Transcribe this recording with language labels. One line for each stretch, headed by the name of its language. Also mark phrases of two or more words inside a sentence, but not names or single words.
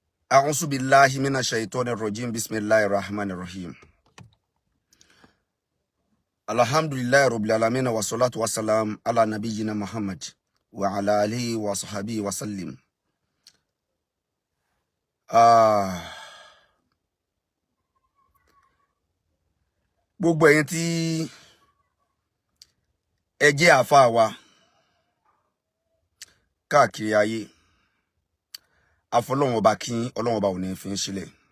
Arabic: أعوذ بالله من الشيطان الرجيم بسم الله الرحمن الرحيم الحمد لله رب العالمين والصلاة والسلام على نبينا محمد وعلى آله وصحبه وسلم.
Yoruba: gbogbo ẹ̀yin tí ẹ jẹ́ àfáà wa káàkiri ayé afọlọ́run ọba kí Ọlọ́run ọba ò ní fi ń sílẹ̀.